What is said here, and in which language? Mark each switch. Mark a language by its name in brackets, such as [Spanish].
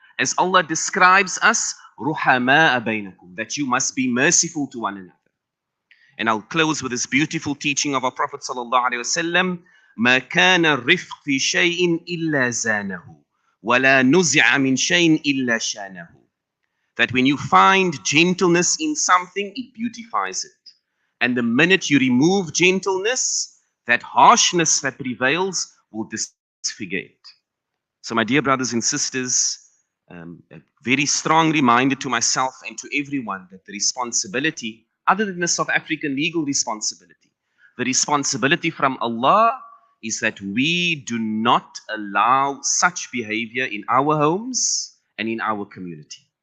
[English] As Allah describes us, ruhama bainakum, that you must be merciful to one another. And I'll close with this beautiful teaching of our Prophet sallallahu alaihi wasallam. [Arabic] ما كان الرفق في شيء إلا زانه ولا نزع من شيء إلا شانه. [English] That when you find gentleness in something, it beautifies it. And the minute you remove gentleness, that harshness that prevails will disfigure it. So my dear brothers and sisters, a very strong reminder to myself and to everyone that the responsibility, other than the South African legal responsibility, the responsibility from Allah is that we do not allow such behavior in our homes and in our community.